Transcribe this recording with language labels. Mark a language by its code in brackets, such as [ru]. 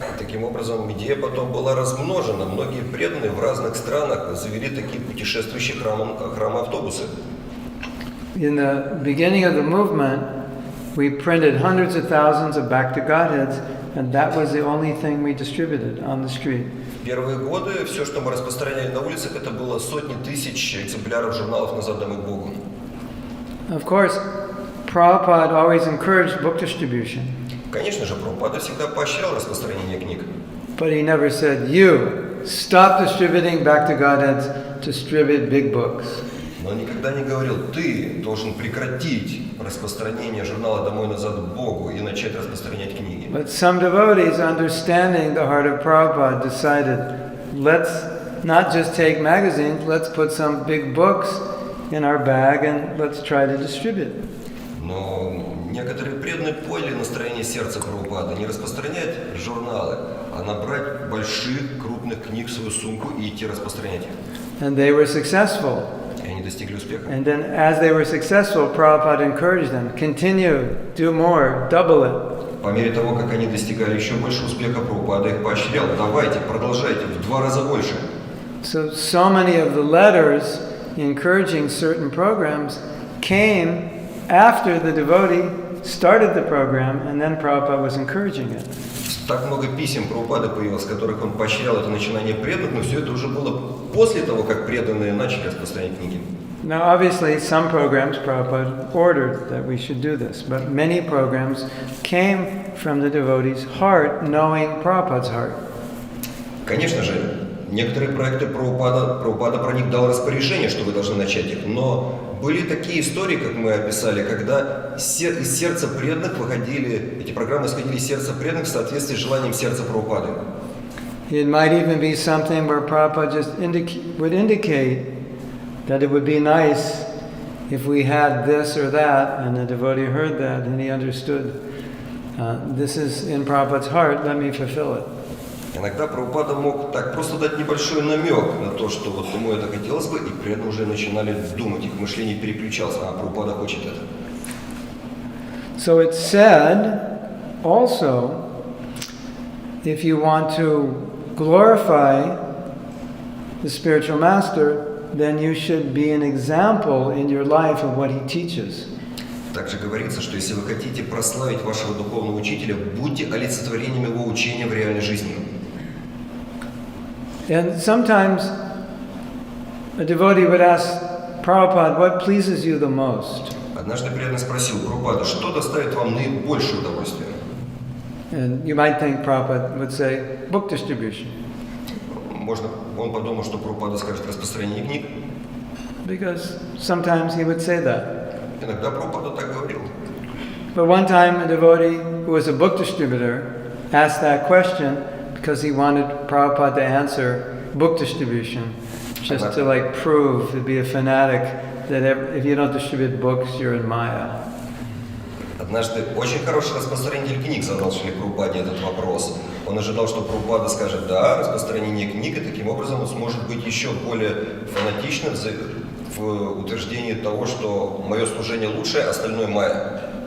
[ru] Таким образом, идея потом была размножена. Многие преданные в разных странах завели такие путешествующие храмы-автобусы. [en] In the beginning of the movement, we printed hundreds of thousands of Back to Godheads, and that was the only thing we distributed on the street. [ru] В первые годы все, что мы распространяли на улицах, это было сотни тысяч экземпляров журналов «Назад домой к Богу». [en] Of course, Prabhupada always encouraged book distribution. [ru] Конечно же, Прабхупада всегда поощрял распространение книг. [en] But he never said, you, stop distributing Back to Godheads, distribute big books. [ru] Но он никогда не говорил, ты должен прекратить распространение журнала «Домой назад к Богу» и начать распространять книги. [en] But some devotees, understanding the heart of Prabhupada, decided, let's not just take magazines, let's put some big books in our bag and let's try to distribute. [ru] Но некоторые преданные поняли настроение сердца Прабхупады, не распространять журналы, а набрать больших, крупных книг в свою сумку и идти распространять их. [en] And they were successful. [ru] И они достигли успеха. [en] And then as they were successful, Prabhupada encouraged them, continue, do more, double it. [ru] По мере того, как они достигали еще больше успеха, Прабхупада их поощрял. Давайте, продолжайте, в 2 раза больше. [en] So many of the letters encouraging certain programs came after the devotee started the program, and then Prabhupada was encouraging it. [ru] Так много писем Прабхупады появилось, в которых он поощрял это начинание преданных, но все это уже было после того, как преданные начали распространять книги. [en] Now, obviously, some programs Prabhupada ordered that we should do this, but many programs came from the devotee's heart, knowing Prabhupada's heart. [ru] Конечно же, некоторые проекты Прабхупада про них дал распоряжение, что вы должны начать их, но были такие истории, как мы описали, когда из сердца преданных выходили, эти программы исходили из сердца преданных в соответствии с желанием сердца Прабхупады. [en] It might even be something where Prabhupada just would indicate that it would be nice if we had this or that, and the devotee heard that and he understood, this is in Prabhupada's heart, let me fulfill it. [ru] Иногда Прабхупада мог так просто дать небольшой намек на то, что вот ему это хотелось бы, и преданные уже начинали думать, их мышление переключалось, а Прабхупада хочет это. [en] So it's said also, if you want to glorify the spiritual master, then you should be an example in your life of what he teaches. [ru] Также говорится, что если вы хотите прославить вашего духовного учителя, будьте олицетворением его учения в реальной жизни. [en] And sometimes a devotee would ask Prabhupada, what pleases you the most? [ru] Однажды преданный спросил Прабхупада, что доставит вам наибольшее удовольствие? [en] And you might think Prabhupada would say, book distribution. [ru] Можно, он подумал, что Прабхупада скажет распространение книг. [en] Because sometimes he would say that. [ru] Иногда Прабхупада так говорил. [en] But one time a devotee who was a book distributor asked that question because he wanted Prabhupada to answer book distribution. just to like prove, to be a fanatic, that if you don't distribute books, you're in Maya. [ru] Однажды очень хороший распространитель книг задал Шриле Прабхупаде этот вопрос. Он ожидал, что Прабхупада скажет «да», распространение книг, и таким образом он сможет быть еще более фанатичным в утверждении того, что мое служение лучшее, остальное майя.